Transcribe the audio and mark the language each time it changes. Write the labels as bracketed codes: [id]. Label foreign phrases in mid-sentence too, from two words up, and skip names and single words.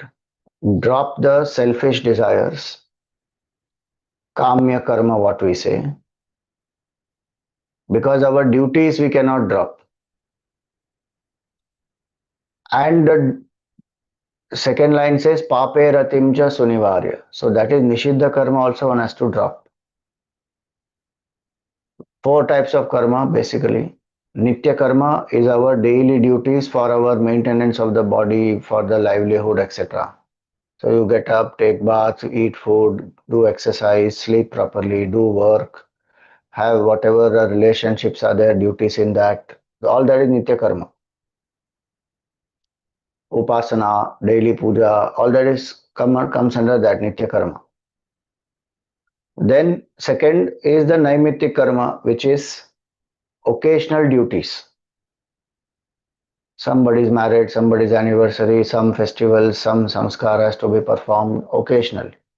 [en] Drop the selfish desires, [sa] kamya karma, [en] what we say, because our duties we cannot drop. And the second line says [sa] pape ratiṁ cha sunivarya. [en] So that is [sa] nishiddha karma [en] also one has to drop. 4 types of karma basically. [sa] Nitya karma [en] is our daily duties for our maintenance of the body, for the livelihood, etc. So you get up, take bath, eat food, do exercise, sleep properly, do work, have whatever relationships are there, duties in that. All that is [sa] Nitya karma. [en] Upasana, daily puja, all that is comes under that [sa] Nitya karma. [en] Then second is the [sa] Naimittik karma, [en] which is occasional duties. Somebody's married, somebody's anniversary, some festival, some samskara has to be performed occasionally.